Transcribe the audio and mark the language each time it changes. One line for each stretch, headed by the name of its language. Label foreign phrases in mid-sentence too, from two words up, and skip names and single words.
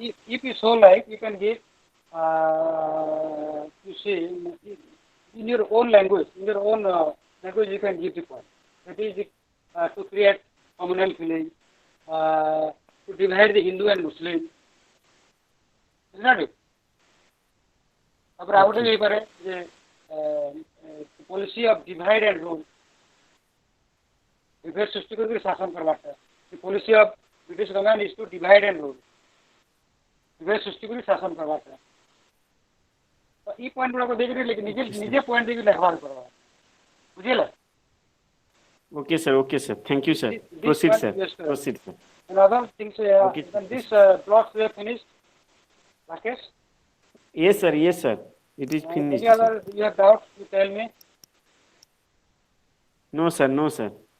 English: If you so like, you can give you see in your own language, language you can give the point. That is to create communal feeling, to divide the Hindu and Muslim. Is not it?
Odia: ତାପରେ ଆଉ ଗୋଟେ ହେଇପାରେ ଯେ
English: policy of divide and rule.
Odia: ବିଭେଦ ସୃଷ୍ଟି କରିକି ଶାସନ କରବାଟା.
English: The policy of British government is to divide and rule.
Odia: ବିଭେଦ ସୃଷ୍ଟି କରି ଶାସନ କରବାଟା. ତ এই ପଏଣ୍ଟ ଗୁଡାକ ଦେଇକି ନିଜେ ପଏଣ୍ଟ ଦେଇକି ଲେଖବାର କରବା. ବୁଝିଲା?
English: Okay, sir. Okay, sir. Thank you, sir. This Proceed, part, sir. yes, sir. Proceed, sir. And other things, Okay. then this blocks were finished. Rakesh? Yes, sir. Yes, sir. It is finished. Any other you have doubts, you tell me. No, sir. No, sir.